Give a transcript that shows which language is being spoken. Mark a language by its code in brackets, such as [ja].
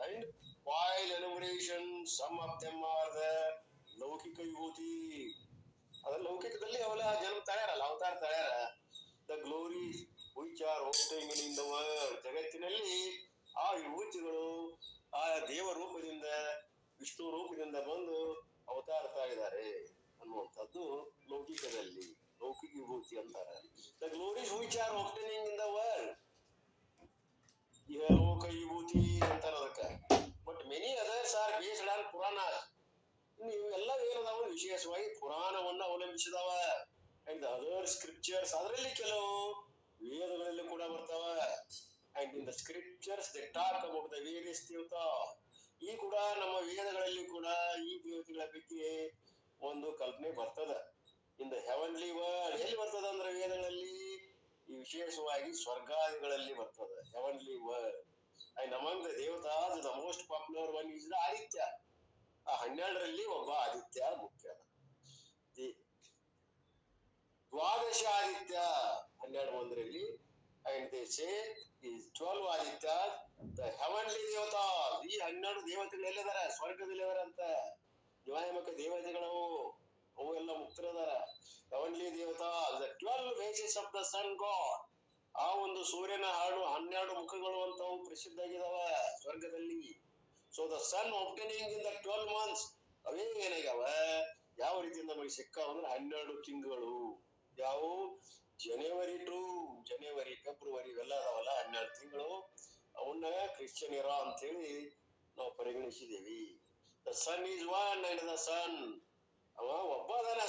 [en] And while enumeration some of them are the ಲೌಕಿಕ ವಿಭೂತಿ. [kn] ಅದ ಲೌಕಿಕದಲ್ಲಿ ಅವೆಲ್ಲ ಜನ್ಮ ತಾಳ್ಯಾರಲ್ಲ, ಅವತಾರ ತಾಳ್ಯಾರ. [en] The glory which are obtained in the world. [kn] ಜಗತ್ತಿನಲ್ಲಿ ಆ ವಿಭೂತಿಗಳು ಆ ದೇವ ರೂಪದಿಂದ ವಿಷ್ಣು ರೂಪದಿಂದ ಬಂದು ಅವತಾರ ತಾಳಿದ್ದಾರೆ ಅನ್ನುವಂಥದ್ದು ಲೌಕಿಕದಲ್ಲಿ ಲೌಕಿಕ ವಿಭೂತಿ ಅಂತಾರೆ. [en] The glories which are obtaining in the world. [kn] ಇಹಲೋಕ ವಿಭೂತಿ ಅಂತಾರ ಅದಕ್ಕೆ. [en] But many others are based on Purana. [kn] ಇವೆಲ್ಲ ಏನದಾವ ವಿಶೇಷವಾಗಿ ಪುರಾಣವನ್ನ ಅವಲಂಬಿಸಿದಾವ. [en] and other scriptures, [kn] ಅದರಲ್ಲಿ ಕೆಲವು ವೇದಗಳಲ್ಲಿ ಕೂಡ ಬರ್ತಾವ. [en] And in the scriptures they talk about the various devata. [kn] ಈ ಕೂಡ ನಮ್ಮ ವೇದಗಳಲ್ಲಿ ಕೂಡ ಈ ದೇವತೆಗಳ ಬಗ್ಗೆ ಒಂದು ಕಲ್ಪನೆ ಬರ್ತದ. [en] in the heavenly world [kn] ಎಲ್ಲಿ ಬರ್ತದ ಅಂದ್ರೆ ವೇದಗಳಲ್ಲಿ ಈ ವಿಶೇಷವಾಗಿ ಸ್ವರ್ಗಾದಿಗಳಲ್ಲಿ ಬರ್ತದ. [en] Heavenly world. And among the devatas the most popular one is the Aditya. [kn] ಆ 12ರಲ್ಲಿ ಒಬ್ಬ ಆದಿತ್ಯ ಮುಖ್ಯ. ದ್ವಾದಶ ಆದಿತ್ಯ 12 ಒಂದರಲ್ಲಿ. [en] and they say is [kn] 12 Aditya the heavenly ದೇವತಾ. ಈ 12 ದೇವತೆಗಳು ಎಲ್ಲಿದಾರ? ಸ್ವರ್ಗದಲ್ಲಿದಾರ ಅಂತ. ದ್ವಾಯಮಕ ದೇವತೆಗಳು ಅವು ಎಲ್ಲ ಮುಕ್ತರದಾರ. [en] Heavenly devata the 12 faces of the sun god. [kn] ಆ ಒಂದು ಸೂರ್ಯನ 12 ಮುಖಗಳು ಅಂತವು ಪ್ರಸಿದ್ಧ ಆಗಿದಾವ ಸ್ವರ್ಗದಲ್ಲಿ. [en] So the sun obtaining in the 12 months. [kn] ಅವೇ ಏನಾಗ್ಯಾವ, ಯಾವ ರೀತಿಯಿಂದ ನಮಗೆ ಸಿಕ್ಕಾವ ಅಂದ್ರೆ 12 ತಿಂಗಳು. ಯಾವ ಜನವರಿ ಟು ಜನವರಿ ಫೆಬ್ರವರಿ ಇವೆಲ್ಲ ಅದಾವಲ್ಲ 12 ತಿಂಗಳು. ಅವನ್ನ ಕ್ರಿಶ್ಚಿಯನ್ ಇರಾ ಅಂತ ಹೇಳಿ ನಾವು ಪರಿಗಣಿಸಿದೇವಿ. [en] the sun is one and the sun [kn] ಅವ ಒಬ್ಬ ಅದಾನ.